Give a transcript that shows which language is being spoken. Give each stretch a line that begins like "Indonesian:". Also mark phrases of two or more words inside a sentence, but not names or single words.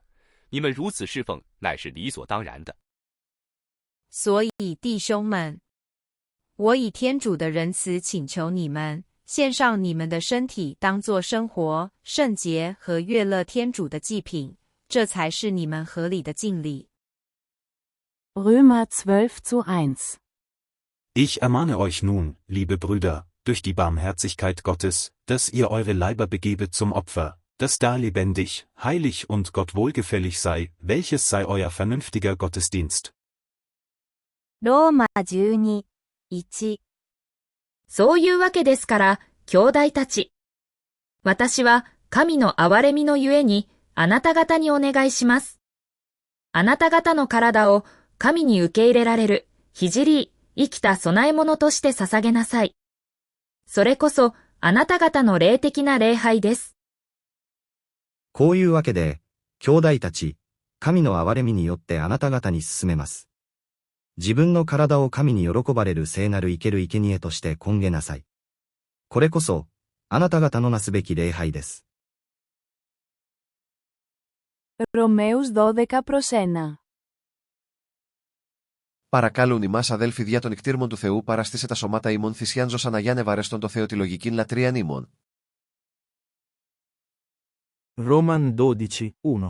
Chinese: 你们如此侍奉，乃是理所当然的。所以弟兄们，我以天主的仁慈请求你们，献上你们的身体当作生活、圣洁和悦乐天主的祭品，这才是你们合理的敬礼。
German: Römer 12:1. Ich ermahne euch nun, liebe Brüder, durch die Barmherzigkeit Gottes, dass ihr eure Leiber begebet zum Opfer, das da lebendig, heilig und Gott wohlgefällig sei, welches sei euer vernünftiger Gottesdienst.
Japanese: ローマ12:1。そういうわけですから、兄弟たち。私は神の憐れみのゆえに、あなた方にお願いします。あなた方の体を神に受け入れられる、聖い、生きた供え物として捧げなさい。それこそ、あなた方の霊的な礼拝です。こういうわけで、兄弟たち、神の憐れみによってあなた方に勧めます。自分の体を神に喜ばれる聖なる生ける生贄として献げなさい。これこそ、あなた方のなすべき礼拝です。
Greek: Ρωμαίους 12 προς 1. Παρακάλουν ημάς αδέλφοι διά των νικτήρμων του Θεού παραστήσε τα σωμάτα ημών θυσιάν ζωσαν αγιάν ευαρέστον το Θεό τη λογικήν λατρείαν ημών.
English: Roman 12:1.